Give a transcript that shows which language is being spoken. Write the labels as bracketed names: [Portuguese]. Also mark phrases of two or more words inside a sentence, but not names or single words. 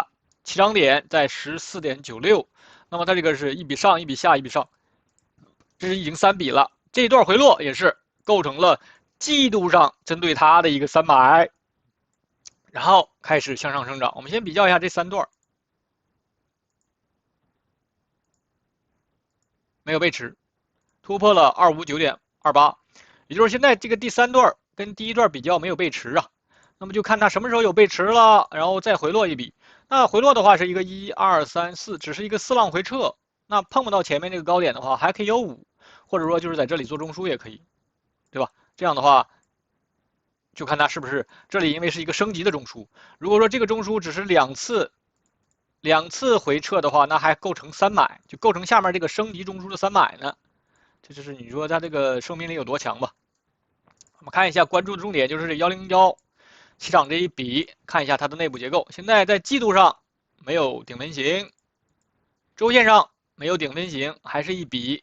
[Chinese] 起漲點在 14.96， 那麼它這個是一筆上一筆下一筆上，這是已經3筆了。這一段回落也是構成了季度上針對它的一個300，然後開始向上生長。我們先比較一下這3段，沒有背馳，突破了 259.28， 也就是現在這個第3段跟第一段比較沒有背馳啊。那麼就看它什麼時候有背馳了，然後再回落一筆。那回落的話是一個1、2、3、4，只是一個4浪回撤。那碰不到前面這個高點的話，還可以有5，或者說就是在這裡做中樞也可以，對吧？這樣的話，就看它是不是這裡因為是一個升級的中樞。如果說這個中樞只是兩次回撤的話，那還構成3買，就構成下面這個升級中樞的3買呢。這就是你說它這個生命力有多強吧？我們看一下關注的重點就是這101。起漲這一筆，看一下它的內部結構。現在在季度上沒有頂分型，週線上沒有頂分型，還是一筆。